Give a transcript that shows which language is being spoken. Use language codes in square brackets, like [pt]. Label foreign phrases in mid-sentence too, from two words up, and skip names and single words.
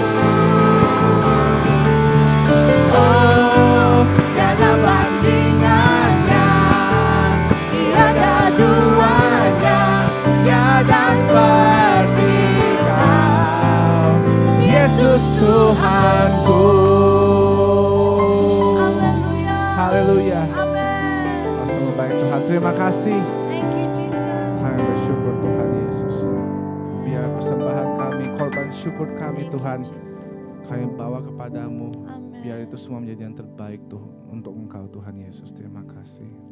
[id] Oh, tiada bandingannya, tiada duanya, tiada seperti Kau, Yesus Tuhanku. Haleluya. Amin. Sungguh baik Tuhan. Terima kasih. [en] Thank you, Jesus. [id] Kami bersyukur Tuhan Yesus. Biar persembahan kami, korban syukur kami Tuhan, kami bawa kepadamu. Amin. Biar itu semua menjadi yang terbaik Tuhan untuk Engkau Tuhan Yesus. Terima kasih.